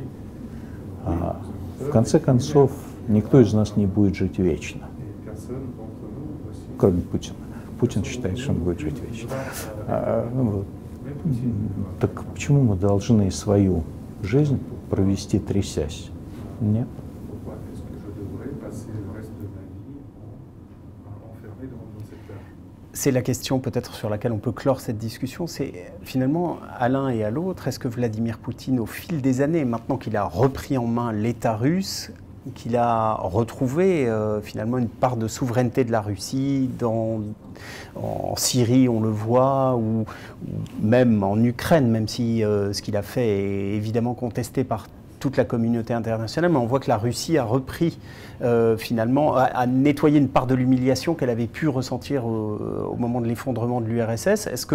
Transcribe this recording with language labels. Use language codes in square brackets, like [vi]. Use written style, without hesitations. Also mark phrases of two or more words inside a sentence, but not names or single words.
[ru] В конце концов, никто из нас не будет жить вечно. Кроме Путина. Путин считает, что он будет жить вечно. Так почему мы должны свою жизнь провести трясясь? Нет. [fr] C'est la question peut-être sur laquelle on peut clore cette discussion, c'est finalement à l'un et à l'autre, est-ce que Vladimir Poutine, au fil des années, maintenant qu'il a repris en main l'État russe, qu'il a retrouvé finalement une part de souveraineté de la Russie, en Syrie on le voit, ou même en Ukraine, même si ce qu'il a fait est évidemment contesté par toute la communauté internationale, mais on voit que la Russie a repris finalement, a nettoyé une part de l'humiliation qu'elle avait pu ressentir au moment de l'effondrement de l'URSS.